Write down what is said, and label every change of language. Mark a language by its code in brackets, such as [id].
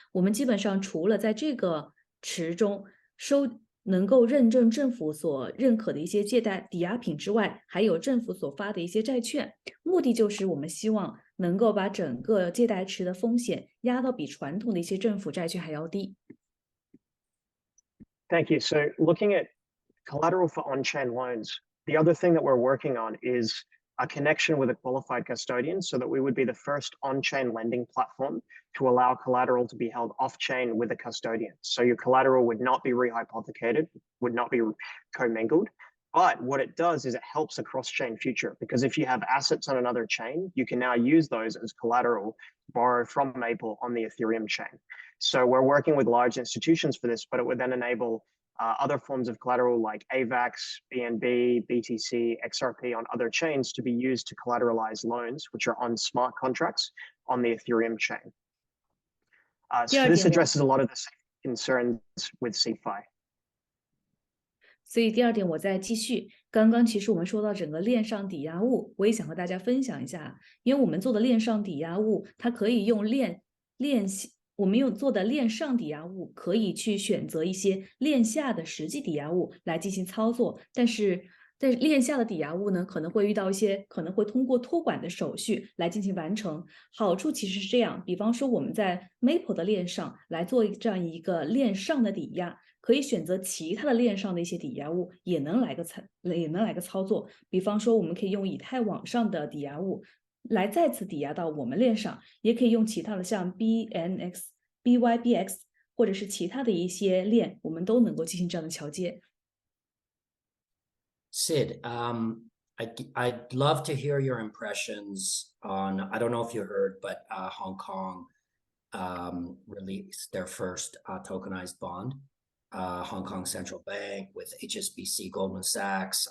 [zh] 我们基本上除了在这个池中能够认证政府所认可的一些借贷抵押品之外，还有政府所发的一些债券，目的就是我们希望能够把整个借贷池的风险压到比传统的一些政府债券还要低。 [en] Thank you. So looking at collateral for on-chain loans, the other thing that we're working on is a connection with a qualified custodian so that we would be the first on-chain lending platform to allow collateral to be held off-chain with a custodian. So your collateral would not be rehypothecated, would not be commingled. But what it does is it helps a cross-chain future, because if you have assets on another chain, you can now use those as collateral to borrow from Maple on the Ethereum chain. So we're working with large institutions for this, but it would then enable other forms of collateral like AVAX, BNB, BTC, XRP on other chains to be used to collateralize loans, which are on smart contracts on the Ethereum chain. So this addresses a lot of the concerns with CeFi. [zh] 所以第2点我再继续，刚刚其实我们说到整个链上抵押物，我也想和大家分享一下，因为我们做的链上抵押物，它可以用链我们有做的链上抵押物，可以去选择一些链下的实际抵押物来进行操作，但是链下的抵押物呢，可能会遇到一些可能会通过托管的手续来进行完成。好处其实是这样，比方说我们在 Maple 的链上来做这样一个链上的抵押，可以选择其他的链上的一些抵押物，也能来个操作。比方说，我们可以用以太网上的抵押物来再次抵押到我们链上，也可以用其他的像 BYBX 或者是其他的一些链，我们都能够进行这样的桥接。 [en] Sid, I'd love to hear your impressions on, I don't know if you heard, but Hong Kong released their first tokenized bond. Hong Kong Central Bank with HSBC, Goldman Sachs.